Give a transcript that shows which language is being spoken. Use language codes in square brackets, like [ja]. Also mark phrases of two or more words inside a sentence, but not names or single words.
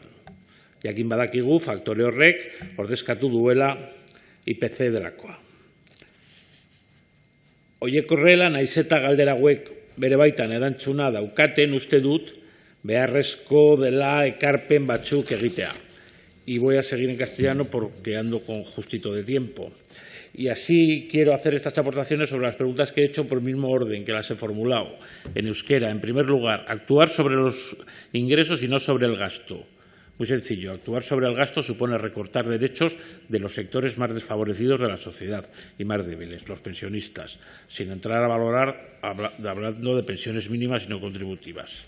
[eu] Jakin badakigu faktore horrek ordezkatu duela IPC delakoa. Oiek horrela, naiz eta galdera hauek bere baitan erantzuna daukaten uste dut beharrezko dela ekarpen batzuk egitea. [es] Y voy a seguir en castellano porque ando con justito de tiempo. Y así quiero hacer estas aportaciones sobre las preguntas que he hecho por el mismo orden que las he formulado. En euskera, en primer lugar, actuar sobre los ingresos y no sobre el gasto. Muy sencillo, actuar sobre el gasto supone recortar derechos de los sectores más desfavorecidos de la sociedad y más débiles, los pensionistas, sin entrar a valorar hablando de pensiones mínimas y no contributivas.